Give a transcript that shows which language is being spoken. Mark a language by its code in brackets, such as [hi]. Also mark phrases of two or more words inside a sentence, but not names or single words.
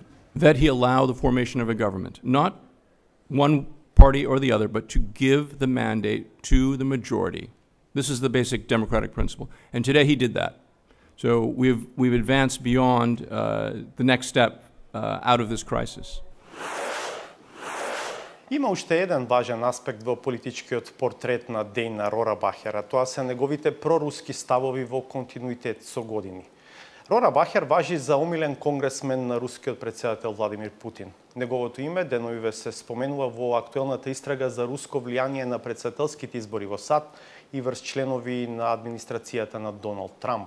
[en] That he allow the formation of a government. Not one party or the other, but to give the mandate to the majority. This is the basic democratic principle. And today he did that. So we've advanced beyond the next step out of this crisis. [mk] Има уште еден важен аспект во политичкиот портрет на Дејна Рорабахер, а тоа се неговите проруски ставови во континуитет со години. Рорабахер важи за омилен конгресмен на рускиот претседател Владимир Путин. Неговото име деновиве се споменува во актуелната истрага за руско влијание на претседателските избори во САД и врз членови на администрацијата на Доналд Трамп.